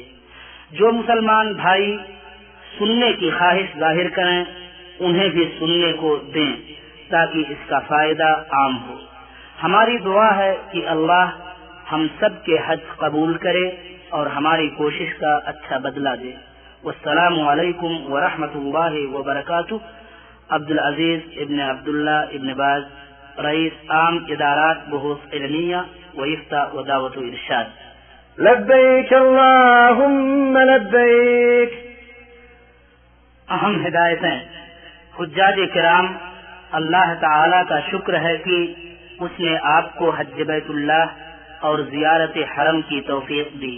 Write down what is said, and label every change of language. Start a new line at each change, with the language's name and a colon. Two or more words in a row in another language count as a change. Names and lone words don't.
Urdu: جو مسلمان بھائی سننے کی خواہش ظاہر کریں انہیں بھی سننے کو دیں تاکہ اس کا فائدہ عام ہو. ہماری دعا ہے کہ اللہ ہم سب کے حج قبول کرے اور ہماری کوشش کا اچھا بدلہ دے.
Arabic: والسلام علیکم ورحمۃ اللہ وبرکاتہ.
Urdu: عبدالعزیز ابن عبداللہ ابن باز، رئیس عام ادارات بحوث علمیہ و افتاء و دعوت و ارشاد.
Arabic: لبیک اللہم لبیک.
Urdu: اہم ہدایتیں. حجاج کرام، اللہ تعالی کا شکر ہے کہ اس نے آپ کو حج بیت اللہ اور زیارت حرم کی توفیق دی.